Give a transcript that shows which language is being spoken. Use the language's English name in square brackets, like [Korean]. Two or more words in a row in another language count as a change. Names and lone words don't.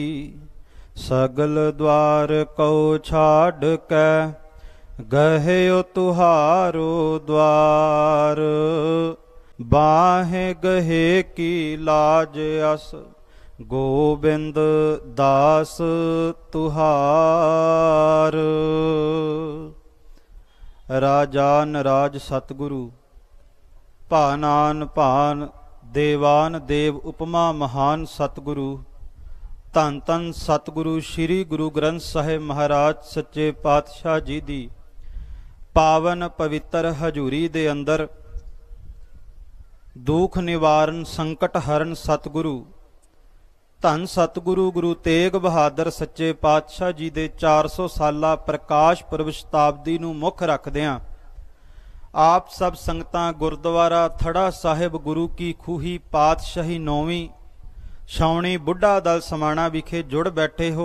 [Braj] सगल द्वार को छाड़ कै, गहयो तुहारो द्वार। बाहें गहे की लाज अस, गोबिंद दास तुहार। राजान राज सतगुरु, भानान भान देवान देव उपमा महान सतगुरु। [Punjabi] ਧੰਨ ਧੰਨ ਸਤਿਗੁਰੂ ਸ੍ਰੀ ਗੁਰੂ ਗ੍ਰੰਥ ਸਾਹਿਬ ਮਹਾਰਾਜ ਸੱਚੇ ਪਾਤਸ਼ਾਹ ਜੀ ਦੀ ਪਾਵਨ ਪਵਿੱਤਰ ਹਜ਼ੂਰੀ ਦੇ ਅੰਦਰ ਦੁੱਖ ਨਿਵਾਰਣ ਸੰਕਟ ਹਰਣ ਸਤਿਗੁਰੂ ਧੰਨ ਸਤਿਗੁਰੂ ਗੁਰੂ ਤੇਗ ਬਹਾਦਰ ਸੱਚੇ ਪਾਤਸ਼ਾਹ ਜੀ ਦੇ 400 ਸਾਲਾ ਪ੍ਰਕਾਸ਼ ਪੁਰਬ ਸ਼ਤਾਬਦੀ ਨੂੰ ਮੁੱਖ ਰੱਖਦਿਆਂ ਆਪ ਸਭ ਸੰਗਤਾਂ ਗੁਰਦੁਆਰਾ ਥੜ੍ਹਾ ਸਾਹਿਬ ਗੁਰੂ ਕੀ ਖੂਹੀ ਪਾਤਸ਼ਾਹੀ 9ਵੀਂ ਛਾਵਣੀ ਬੁੱਢਾ ਦਲ ਸਮਾਣਾ ਵਿਖੇ ਜੁੜ ਬੈਠੇ ਹੋ।